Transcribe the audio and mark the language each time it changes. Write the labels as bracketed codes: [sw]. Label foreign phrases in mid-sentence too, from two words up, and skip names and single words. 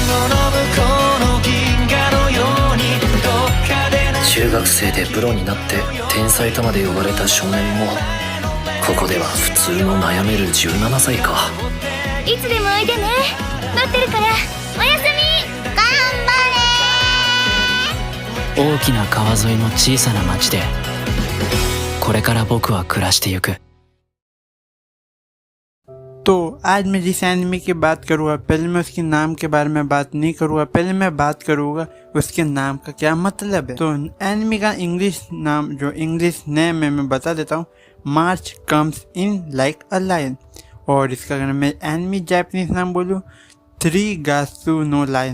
[ja] 中学生でプロになって天才とまで呼ばれた少年もここでは普通の悩める17歳か。いつでもおいでね。待ってるから。おやすみ。頑張れ。大きな川沿いの小さな町でこれから僕は暮らしてゆく。 [hi] तो आज मैं जिस एनिमे की बात करूँगा, पहले मैं उसके नाम के बारे में बात नहीं करूँगा, पहले मैं बात करूँगा उसके नाम का क्या मतलब है। तो एनिमे का इंग्लिश नाम, जो [en] English name [hi] है, मैं बता देता हूँ। मार्च कम्स इन लाइक अ लायन। और इसका अगर मैं एनिमे जापानीज नाम बोलूँ, त्रिगात्सु नो लायन।